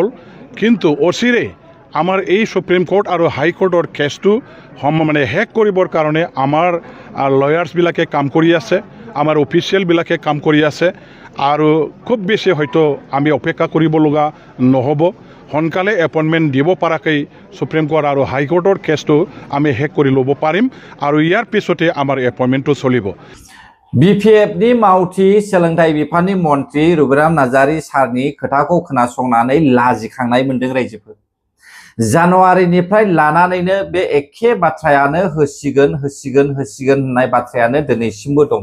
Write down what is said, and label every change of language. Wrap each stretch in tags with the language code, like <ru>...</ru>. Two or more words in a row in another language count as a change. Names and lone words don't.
<as>কিন্তু অচিৰে আমাৰ এই সুপ্ৰিম কোৰ্ট আৰু হাইকোৰ্টৰ কেছটো মানে শেষ কৰিবৰ কাৰণে আমাৰ লয়াৰ্ছবিলাকে কাম কৰি আছে, আমাৰ অফিচিয়েলবিলাকে কাম কৰি আছে, আৰু খুব বেছি হয়তো আমি অপেক্ষা কৰিব লগা নহ'ব। সোনকালে এপইণ্টমেণ্ট দিব পৰাকৈ সুপ্ৰিম কোৰ্ট আৰু হাইকোৰ্টৰ কেছটো আমি শেষ কৰি ল'ব পাৰিম, আৰু ইয়াৰ পিছতে আমাৰ এপইণ্টমেণ্টটো চলিব।</as> <brx>बिपिएफनि मावथि सोलोंथाइ बिफाननि मन्थ्रि रबिराम नार्जारी सारनि खोथाखौ खोनासंनानै लाजिखांनाय मोनदों रायजोफोर। जानुवारिनिफ्राय लानानैनो बे एखे बाथ्रायानो होसिगोन होननाय बाथ्रायानो दिनैसिमबो दङ।</brx>